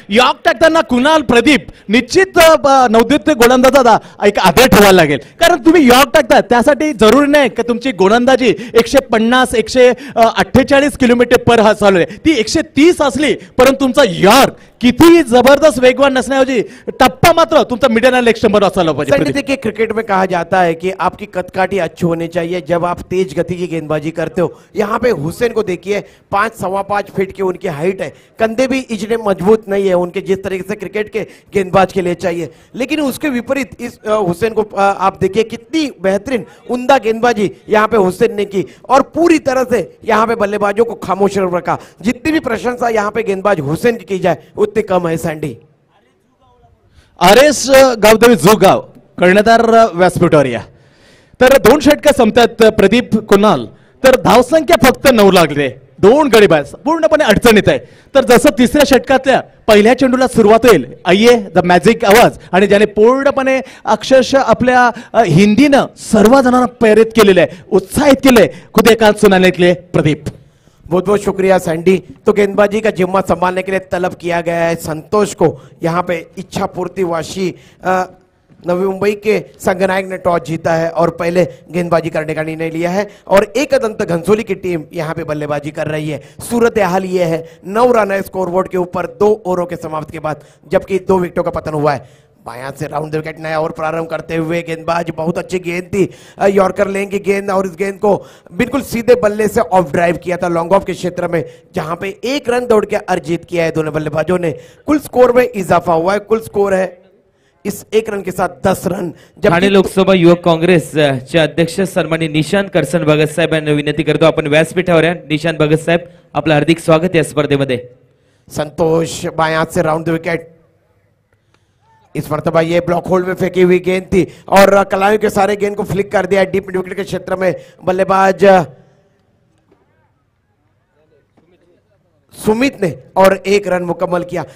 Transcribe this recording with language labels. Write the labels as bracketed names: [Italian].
[Marathi] York टाकताना कुणाल प्रदीप निश्चित नवोदित गोलंदाजाचा एक आदर ठेवायला लागेल, कारण तुम्ही यॉर्क टाकता त्यासाठी जरुरी नाही की तुमची गोलंदाजी 150 148 किलोमीटर पर हा चालू आहे. ती 130 असली परंतु तुमचा यॉर्क किती जबरदस्त वेगवान नसण्याऐवजी टप्पा मात्र तुमचा मिडल लेग स्टंपर असायला पाहिजे. [Hindi] देखिए क्रिकेट में कहा जाता है कि आपकी कदकाठी अच्छी होनी चाहिए जब आप तेज गति की गेंदबाजी करते हो. यहाँ पे हुसैन को देखिए 5 सवा 5 फीट की उनकी हाइट है, कंधे भी इतने मजबूत नहीं है उनके जिस तरीके से क्रिकेट के गेंदबाज के लिए चाहिए. लेकिन उसके विपरीत इस हुसैन को आप देखिए कितनी बेहतरीन उम्दा गेंदबाजी यहाँ पे हुसैन ने की और पूरी तरह से यहाँ पे बल्लेबाजों को खामोश रखा. जितनी भी प्रशंसा यहाँ पे गेंदबाज हुसैन की जाए उतनी कम है सैंडी. [Marathi] RS गावदेवी जुगाव कर्णधार व्यासपीठावर या. तर 2 षटकं संपतात प्रदीप कुणाल. तर धावसंख्या फक्त 9 लागले, 2 गडी बाद, पूर्णपणे अडचणीत आहे. तर जसं तिसऱ्या षटकातल्या पहिल्या चेंडूला सुरुवात होईल, आइये द मॅजिक आवाज, आणि ज्याने पूर्णपणे अक्षरशः आपल्या हिंदीनं सर्वजणांना प्रेरित केलेलं आहे, उत्साहित केलंय, [Hindi] खुद एकांत सुनाने के लिए [Marathi] प्रदीप. [Hindi] बहुत बहुत शुक्रिया सैंडी. तो गेंदबाजी का जिम्मा संभालने के लिए तलब किया गया है संतोष को. यहाँ पे इच्छा पूर्ति वाशी नवी मुंबई के संघनायक ने टॉस जीता है और पहले गेंदबाजी करने का निर्णय लिया है और एकदंत घनसोली की टीम यहाँ पे बल्लेबाजी कर रही है. सूरत हाल ये है 9 रन है स्कोरबोर्ड के ऊपर 2 ओवरों के समाप्त के बाद, जबकि 2 विकेटों का पतन हुआ है. बायां से राउंड विकेट नया और प्रारंभ करते हुए गेंदबाज, बहुत अच्छी गेंद थी, यॉर्कर लेंगे गेंद और इस गेंद को बिल्कुल सीधे बल्ले से ऑफ ड्राइव किया था लॉन्ग ऑफ के क्षेत्र में, जहां पे 1 रन दौड़ के अर्जित किया है दोनों बल्लेबाजों ने. कुल स्कोर में इजाफा हुआ है. कुल स्कोर है इस 1 रन के साथ 10 रन. [Marathi] ठाणे लोकसभा युवक काँग्रेसचे अध्यक्ष सन्माननीय निशांत करसन भगत साहेब यांना विनंती करतो, आपण व्यासपीठावर या. निशांत भगत साहेब, आपलं हार्दिक स्वागत या स्पर्धेमध्ये. [Hindi] संतोष बायां से राउंड विकेट. इस मरतबा ये ब्लॉक होल्ड में फेंकी हुई गेंद थी और कलायों के सारे गेंद को फ्लिक कर दिया डीप मिड विकेट के क्षेत्र में. बल्लेबाज सुमित ने और 1 रन मुकम्मल किया.